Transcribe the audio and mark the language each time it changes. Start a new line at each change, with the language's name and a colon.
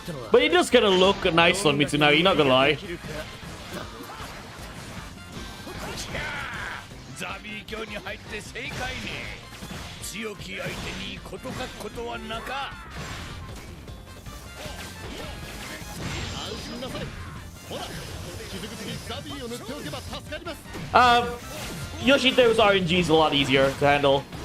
English: But it does kind of look nice on Mitsunagi, not gonna lie.
Japanese: ザビー教に入って正解ね。強き相手にこと書くことはなか。安心なさい。ほら、傷口にザビーを塗っておけば助かります。
English: Yoshiteru's RNG is a lot easier to handle.